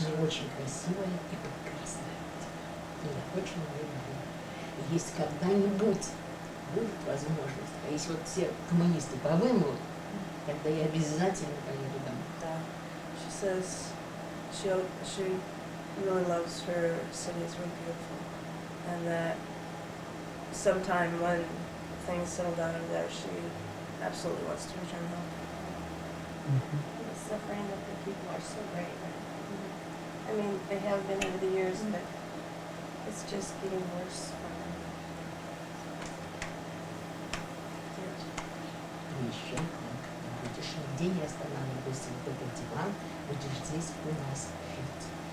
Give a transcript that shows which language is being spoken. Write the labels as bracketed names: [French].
[Russian] Она очень красивая и прекрасная. И я очень ее люблю. И если когда-нибудь будет возможность, а если вот все коммунисты повымрут, тогда я обязательно поеду домой. [English] Yeah. She says she really loves her city. It's really beautiful, and that sometime when things settle down over there, she absolutely wants to return home. The suffering of the people are so great. I mean, they have been over the years, but it's just getting worse for them. [Russian] Приезжай к нам, когда будешь нигде не останавливайся, вот этот диван, будешь здесь у нас жить.